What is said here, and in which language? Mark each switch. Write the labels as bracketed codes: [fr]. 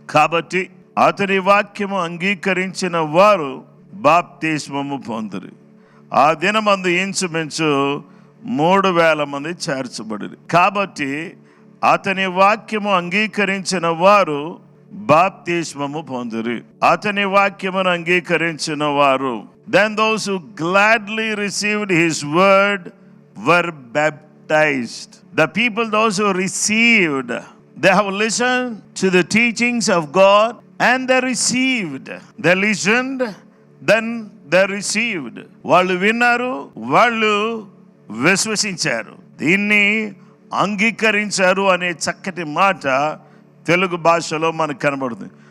[te] కాబట్టి అతని వాక్యము అంగీకరించిన వారు బాప్తిస్మము పొందురు. ఆ దినమందు ఇంచుమించు 3,000 మంది చేర్చబడి. కాబట్టి అతని వాక్యము అంగీకరించిన వారు బాప్తిస్మము పొందురు. అతని వాక్యమును అంగీకరించిన వారు, [en] then those who gladly received his word were baptized. The people, those who received, they have listened to the teachings of God and they received. They listened, then they received. [te] వాళ్ళు విన్నారు, వాళ్ళు విశ్వసించారు, దీన్ని అంగీకరించారు అనే చక్కటి మాట తెలుగు భాషలో మనకు కనబడుతుంది.